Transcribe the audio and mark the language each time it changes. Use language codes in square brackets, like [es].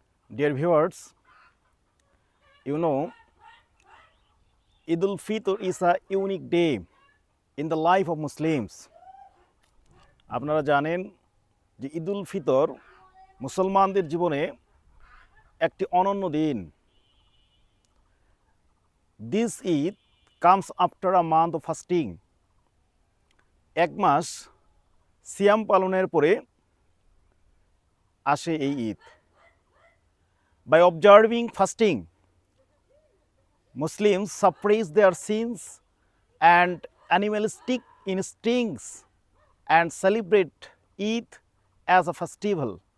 [en] Dear viewers, you know, Eid al-Fitr is a unique day in the life of Muslims. [bn] আপনারা জানেন যে ঈদ উল ফিতর মুসলমানদের জীবনে একটি অনন্য দিন. [en] This Eid comes after a month of fasting. [bn] এক মাস সিয়াম পালনের পরে আসে এই Eid. [en] By observing fasting, Muslims suppress their sins and animalistic instincts and celebrate Eid as a festival.